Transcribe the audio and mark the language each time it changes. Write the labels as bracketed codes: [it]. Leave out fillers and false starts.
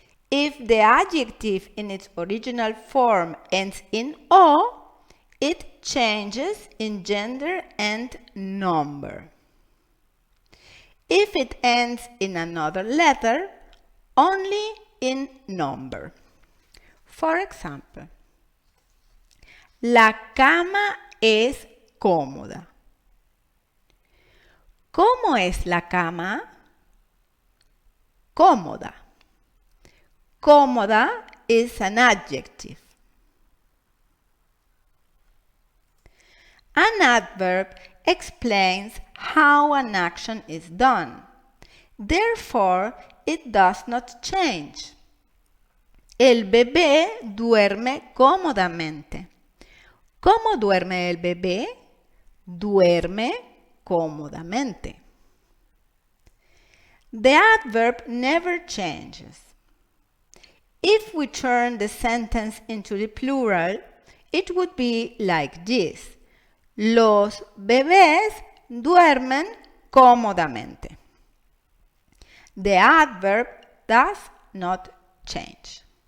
[en] If the adjective in its original form ends in o, it changes in gender and number. If it ends in another letter, only in number. For example, [es] la cama es cómoda. [en] ¿Cómo es la cama? cómoda. Cómoda is an adjective. An adverb explains how an action is done. Therefore, it does not change. [es] El bebé duerme cómodamente. ¿Cómo duerme el bebé? Duerme cómodamente. [en] The adverb never changes. If we turn the sentence into the plural, it would be like this. [es] Los bebés duermen cómodamente. [en] The adverb does not change.